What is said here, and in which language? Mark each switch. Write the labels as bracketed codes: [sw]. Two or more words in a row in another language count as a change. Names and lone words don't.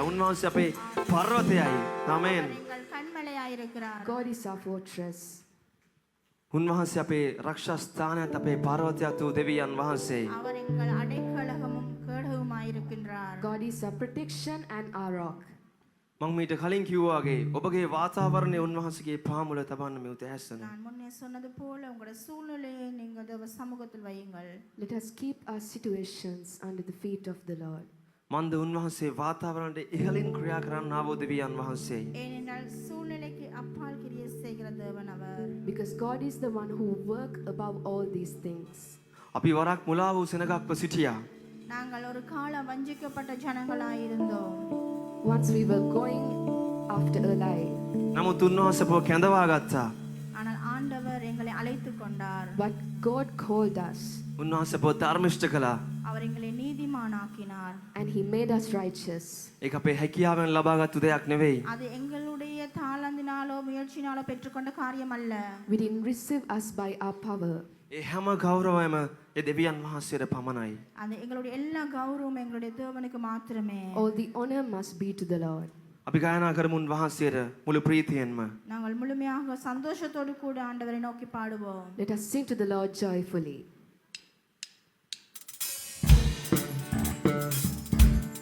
[si] උන්වහන්සේ අපේ පර්වතයයි. ආමෙන්. [ta] எங்கள் கண்மலையாயிருக்கிறார். [en] God is our fortress. [si] උන්වහන්සේ අපේ රක්ෂා ස්ථානයත් අපේ පර්වතයත් වූ දෙවියන් වහන්සේ. [ta] அவர் எங்கள் அடைக்கலகமும் கேடகமுமாயிருக்கின்றார். [en] God is our protection and our rock. [si] මම මීට කලින් කිව්වා වගේ ඔබගේ වාතාවරණය උන්වහන්සේගේ පාමුල තබන්න මේ උදෑසන. [ta] நான் முன்னே சொன்னது போல உங்களுடைய சூழ்நிலையை நீங்கள் தேவ சமூகத்தில் வையுங்கள். [en] Let us keep our situations under the feet of the Lord. [si] මන්ද උන්වහන්සේ වාතාවරණයට ඉහළින් ක්‍රියා කරන්න ආවෝ දෙවියන් වහන්සේ. [ta] ஏனென்றால் சூழ்நிலைக்கு அப்பால் கிரியை செய்கிற தேவன் அவர். [en] Because God is the one who work above all these things. [si] අපි වරක් මුලා වූ සෙනගක්ව සිටියා. [ta] நாங்கள் ஒரு கால வஞ்சிக்கப்பட்ட ஜனங்களாயிருந்தோம். [en] Once we were going after a lie. [si] නමුත් උන්වහන්සේ අපව කැඳවා ගත්තා. [ta] ஆனால் ஆண்டவர் எங்களை அழைத்துக் கொண்டார். [en] But God called us. [si] උන්වහන්සේ අපව ධර්මිෂ්ඨ කළා. [ta] அவர் எங்களை நீதிமானாக்கினார். [en] And he made us righteous. [si] ඒක අපේ හැකියාවෙන් ලබාගත්තු දෙයක් නෙවෙයි. [ta] அது எங்களுடைய தாளந்தினாலோ முயற்சினாலோ பெற்றுக்கொண்ட காரியம் அல்ல. [en] We didn't receive us by our power. [si] ඒ හැම ගෞරවයම ඒ දෙවියන් වහන්සේට පමණයි. [ta] அது எங்களுடைய எல்லா கௌரவமும் எங்களுடைய தேவனுக்கு மாத்திரமே. [en] All the honor must be to the Lord. [si] අපි ගායනා කරමු උන්වහන්සේට මුළු ප්‍රීතියෙන්ම. [ta] நாங்கள் முழுமையாக சந்தோஷத்தோடு கூட ஆண்டவரை நோக்கி பாடுவோம். [en] Let us sing to the Lord joyfully.